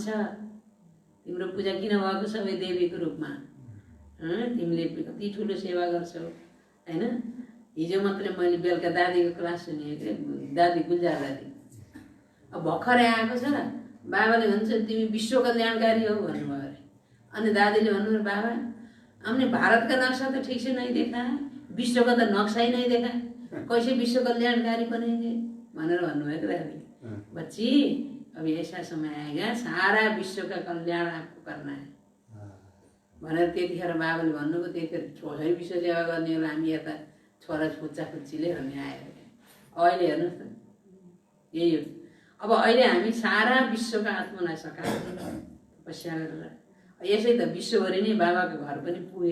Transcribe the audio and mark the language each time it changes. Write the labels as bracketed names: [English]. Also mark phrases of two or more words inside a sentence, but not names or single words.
[Nepali] तिम्रो पूजा किन भएको सबै देवीको रूपमा? तिमीले कति ठुलो सेवा गर्छौ हैन? हिजो मात्रै मैले बेलुका दादीको क्लास सुनेको, दादी गुल्जार दादी। अब भर्खरै आएको छ। बाबाले भन्छ तिमी विश्व कल्याणकारी हो भन्नुभयो अरे। अनि दादीले भन्नुभयो [Hindi] बाबा हमने भारत का नक्शा तो ठीक से नहीं देखा है, विश्व का तो नक्शा ही नहीं देखा, कैसे विश्व कल्याणकारी बनेंगे [Nepali] भनेर भन्नुभएको दादी। [Hindi] बच्ची अब ऐसा समय आएगा सारा विश्व का कल्याण आपको करना है [Nepali] भनेर त्यतिखेर बाबाले भन्नुभयो। त्यतिखेर छोरै विश्व सेवा गर्ने होला हामी यता छोरा खुच्चा खुच्चीले भन्ने आयो। अहिले हेर्नुहोस् त यही हो। अब अहिले हामी सारा विश्वका आत्मालाई सकाएर तपस्या गरेर यसै त विश्वभरि नै बाबाको घर पनि पुगे।